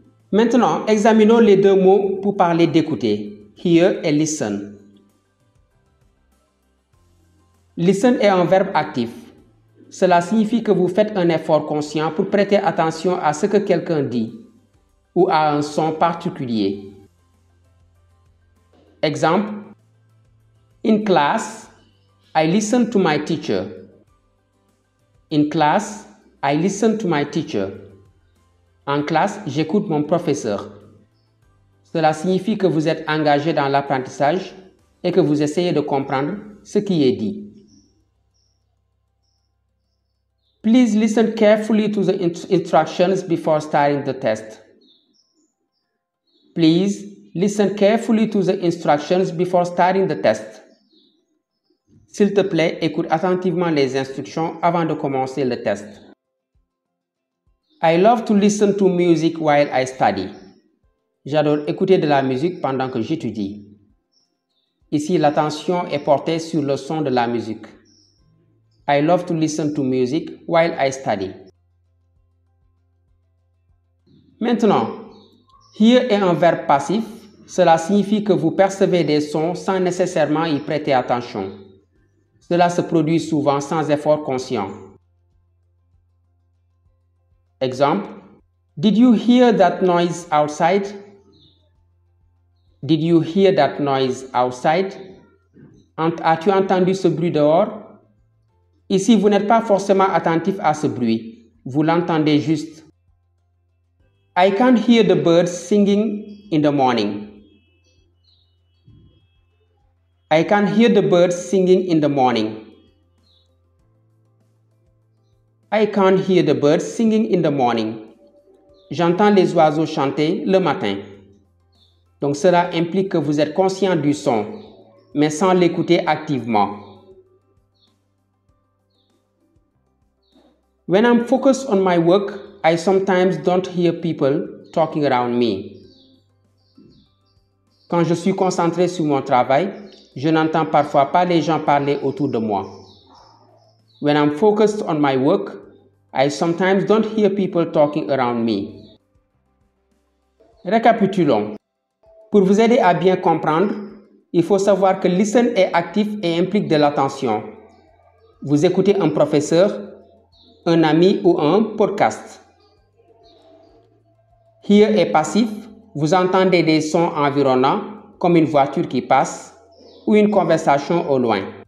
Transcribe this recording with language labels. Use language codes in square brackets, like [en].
[fr] Maintenant, examinons les deux mots pour parler d'écouter, hear et listen. Listen est un verbe actif. Cela signifie que vous faites un effort conscient pour prêter attention à ce que quelqu'un dit ou à un son particulier. [en] Exemple: In class, I listen to my teacher. In class, I listen to my teacher. [fr] En classe, j'écoute mon professeur. Cela signifie que vous êtes engagé dans l'apprentissage et que vous essayez de comprendre ce qui est dit. [en] Please listen carefully to the instructions before starting the test. Please listen carefully to the instructions before starting the test. [fr] S'il te plaît, écoute attentivement les instructions avant de commencer le test. [en] I love to listen to music while I study. [fr] J'adore écouter de la musique pendant que j'étudie. Ici, l'attention est portée sur le son de la musique. [en] I love to listen to music while I study. [fr] Maintenant, hear est un verbe passif. Cela signifie que vous percevez des sons sans nécessairement y prêter attention. Cela se produit souvent sans effort conscient. [en] Exemple: Did you hear that noise outside? Did you hear that noise outside? [fr] As-tu entendu ce bruit dehors? Ici, vous n'êtes pas forcément attentif à ce bruit. Vous l'entendez juste. [en] I can hear the birds singing in the morning. I can hear the birds singing in the morning. I can't hear the birds singing in the morning. [fr] J'entends les oiseaux chanter le matin. Donc cela implique que vous êtes conscient du son, mais sans l'écouter activement. [en] When I'm focused on my work, I sometimes don't hear people talking around me. [fr] Quand je suis concentré sur mon travail, je n'entends parfois pas les gens parler autour de moi. [en] When I'm focused on my work, I sometimes don't hear people talking around me. [fr] Récapitulons. Pour vous aider à bien comprendre, il faut savoir que listen est actif et implique de l'attention. Vous écoutez un professeur, un ami ou un podcast. Hear est passif, vous entendez des sons environnants comme une voiture qui passe ou une conversation au loin.